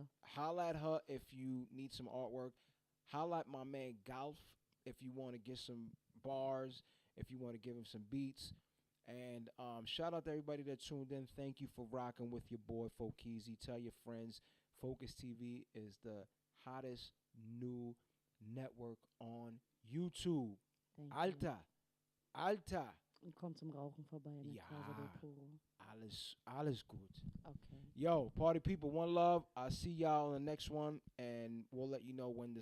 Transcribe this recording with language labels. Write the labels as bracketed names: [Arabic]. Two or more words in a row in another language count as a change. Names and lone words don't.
[English] Holla at her if you need some artwork. Holla at my man Galv if you want to get some bars, if you want to give him some beats. And shout out to everybody that tuned in. Thank you for rocking with your boy Fokeezy. Tell your friends Focus TV is the hottest new network on YouTube. Thank you. [German] Alta. Alta. Und komm zum Rauchen vorbei in der Ja. Casa del Puro. Alles gut. Okay. [English] Yo, party people, one love. I'll see y'all in the next one, and we'll let you know when this